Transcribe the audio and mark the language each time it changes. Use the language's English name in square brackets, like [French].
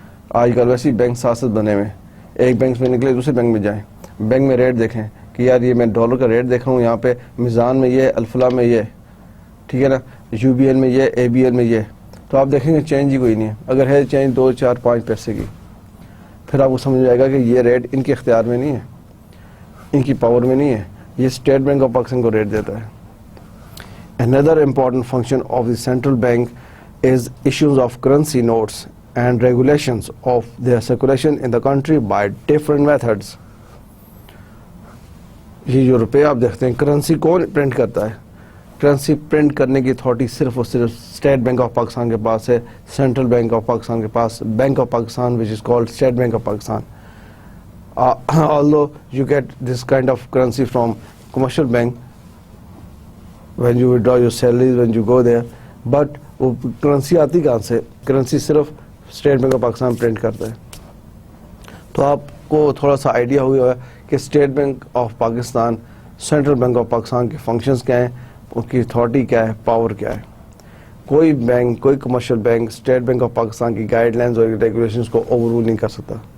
[Urdu] آج کل ویسے ہی بینک 7 بنے ہوئے, ایک بینک میں نکلے دوسرے بینک میں جائیں, بینک میں ریٹ دیکھیں کہ یار یہ میں ڈالر کا ریٹ دیکھ رہا ہوں, یہاں پہ میزان میں یہ, الفلا میں یہ, ٹھیک ہے نا, یو بی ایل میں یہ, اے بی ایل میں یہ, تو آپ دیکھیں گے چینج ہی کوئی نہیں ہے. اگر ہے چینج 2 4 5 پیسے کی, پھر آپ کو سمجھ جائے گا کہ یہ ریٹ ان کے اختیار میں نہیں ہے, ان کی پاور میں نہیں ہے, یہ اسٹیٹ بینک آف پاکستان کو ریٹ دیتا ہے. [English] Another important function of the central bank is issues of currency notes and regulations of their circulation in the country by different methods. [Urdu] یہ جو روپے آپ دیکھتے ہیں, کرنسی کون پرنٹ کرتا ہے؟ کرنسی پرنٹ کرنے کی اتھارٹی صرف اور صرف اسٹیٹ بینک آف پاکستان کے پاس ہے, سینٹرل بینک آف پاکستان کے پاس, bank of Pakistan [English] which is called [Urdu] state bank of Pakistan. [English] Although you get this kind of currency from commercial bank when you withdraw your salaries, when you go there, but [Urdu] وہ currency آتی کہاں سے؟ Currency صرف state bank of Pakistan print کرتا ہے. تو آپ کو تھوڑا سا آئیڈیا ہو گیا کہ state bank of Pakistan, central bank of Pakistan کے فنکشنز کیا ہیں, ان کی اتھارٹی کیا ہے, پاور کیا ہے. کوئی بینک, کوئی commercial bank state bank of Pakistan کی گائیڈ لائنز اور ریگولیشنز کو اوور رول نہیں کر سکتا.